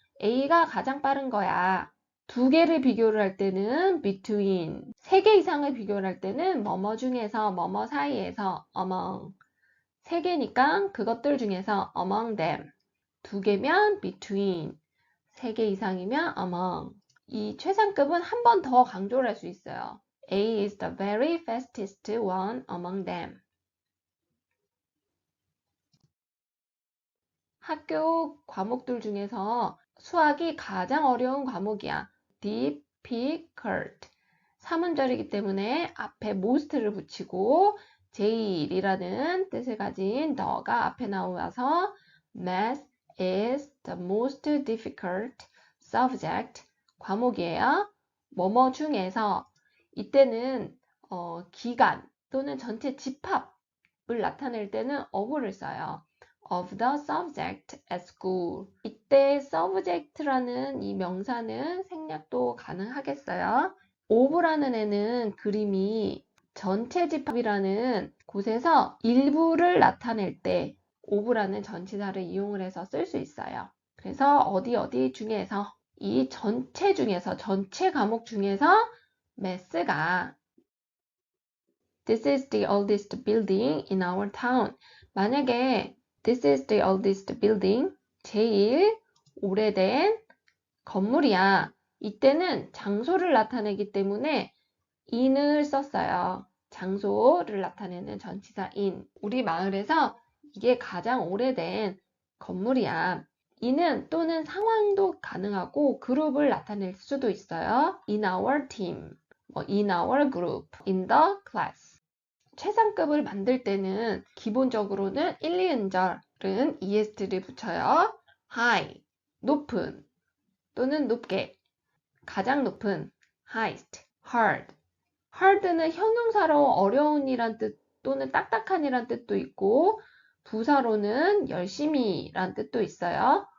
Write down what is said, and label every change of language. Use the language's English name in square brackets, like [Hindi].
[Korean] A가 가장 빠른 거야. 2개를 비교를 할 때는 between, 3개 이상을 비교를 할 때는 뭐뭐 중에서, 뭐뭐 사이에서, among. 3개니까 그것들 중에서 among them. 2개면 between. 3개 이상이면 among. 이 최상급은 한 번 더 강조를 할 수 있어요. [English] A is the very fastest one among them. [Korean] 학교 과목들 중에서 수학이 가장 어려운 과목이야. difficult. 3음절이기 때문에 앞에 most를 붙이고 제일이라는 뜻을 가진 the가 앞에 나와서 [English] Math is the most difficult subject. [Korean] 과목이에요. 뭐뭐 중에서 이때는 기간 또는 전체 집합을 나타낼 때는 of를 써요. [English] of the subject at school. [Korean] 이때 subject라는 이 명사는 생략도 가능하겠어요. of라는 애는 그림이 전체 집합이라는 곳에서 일부를 나타낼 때 of라는 전치사를 이용을 해서 쓸 수 있어요. 그래서 어디 중에서 이 전체 중에서 전체 과목 중에서 math가 [English] This is the oldest building in our town. 만약에 This is the oldest building. [Korean] 제일 오래된 건물이야. 이때는 장소를 나타내기 때문에 in을 썼어요. 장소를 나타내는 전치사 in. 우리 마을에서 이게 가장 오래된 건물이야. in은 또는 상황도 가능하고 그룹을 나타낼 수도 있어요. [English] In our team, in our group, in the class. [Korean] 최상급을 만들 때는 기본적으로는 1, 2음절은 est를 붙여요. high, 높은 또는 높게, 가장 높은, highest, hard. hard는 형용사로 어려운이란 뜻 또는 딱딱한이란 뜻도 있고 부사로는 열심히란 뜻도 있어요.